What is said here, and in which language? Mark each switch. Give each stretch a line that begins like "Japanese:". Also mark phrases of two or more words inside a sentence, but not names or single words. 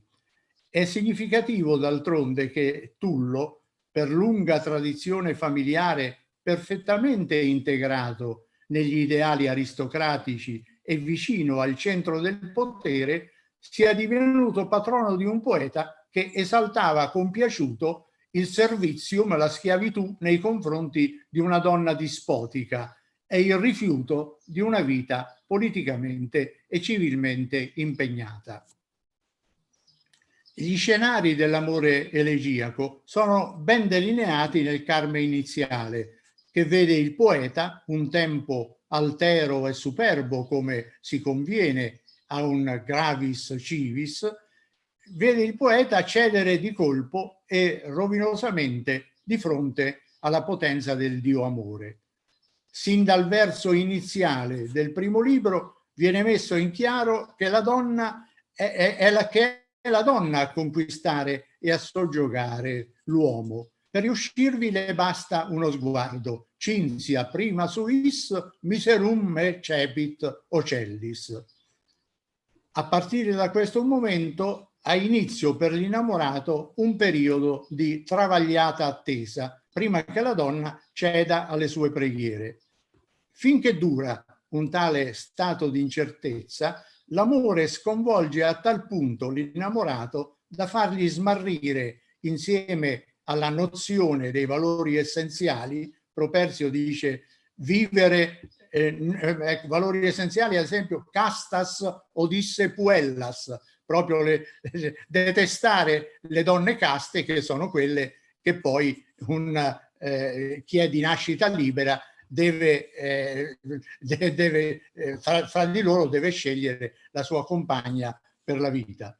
Italian: È significativo d'altronde che Tullo, per lunga tradizione familiare perfettamente integrato negli ideali aristocratici e vicino al centro del potere, sia divenuto patrono di un poeta che esaltava compiaciuto il servizium, la schiavitù nei confronti di una donna dispotica, è il rifiuto di una vita politicamente e civilmente impegnata. Gli scenari dell'amore elegiaco sono ben delineati nel Carme iniziale, che vede il poeta, un tempo altero e superbo come si conviene a un
Latin: gravis civis,
Italian: vede il poeta cedere di colpo e rovinosamente di fronte alla potenza del Dio amore. Sin dal verso iniziale del primo libro viene messo in chiaro che la donna è la donna a conquistare e a soggiogare l'uomo. Per riuscirvi le basta uno sguardo.
Latin: Cinzia prima suis miserum me cepit ocellis.
Italian: A partire da questo momento ha inizio per l'innamorato un periodo di travagliata attesa, prima che la donna ceda alle sue preghiere. Finché dura un tale stato di incertezza, l'amore sconvolge a tal punto l'innamorato da fargli smarrire, insieme alla nozione dei valori essenziali. Properzio dice vivere valori essenziali, ad esempio
Latin: castas odisse puellas,
Italian: proprio detestare le donne caste, che sono quelle che poi chi è di nascita libera fra di loro deve scegliere la sua compagna per la vita.